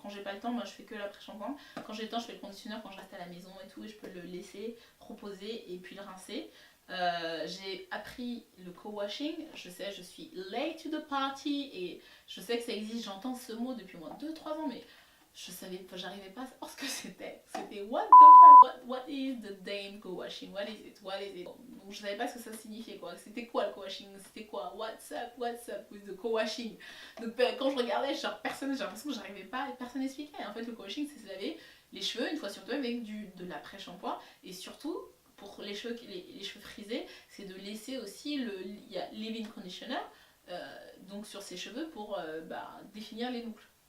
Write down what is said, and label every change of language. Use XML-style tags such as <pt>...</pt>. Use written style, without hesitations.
<fr>Quand j'ai pas le temps, moi je fais que l'après shampoing. Quand j'ai le temps, je fais le conditionneur quand je reste à la maison et tout, et je peux le laisser reposer et puis le rincer. J'ai appris le co-washing, je sais, je suis</fr> <en>late to the party</en> <fr>et je sais que ça existe, j'entends ce mot depuis au moins 2-3 ans, mais je savais pas, j'arrivais pas à savoir ce que c'était. C'était</fr> <en>what the fuck, what is the damn co-washing, what is it?</en> <fr>Donc je savais pas ce que ça signifiait quoi. C'était quoi le co-washing? C'était quoi?</fr> <en>What's up with the co-washing?</en> <fr>Donc quand je regardais, j'ai l'impression que j'arrivais pas, personne n'expliquait. En fait le co-washing c'est se laver les cheveux une fois sur deux avec de l'après-shampoing, et surtout pour les cheveux frisés, c'est de laisser aussi il y a leave-in conditioner donc sur ses cheveux pour définir les boucles.</fr>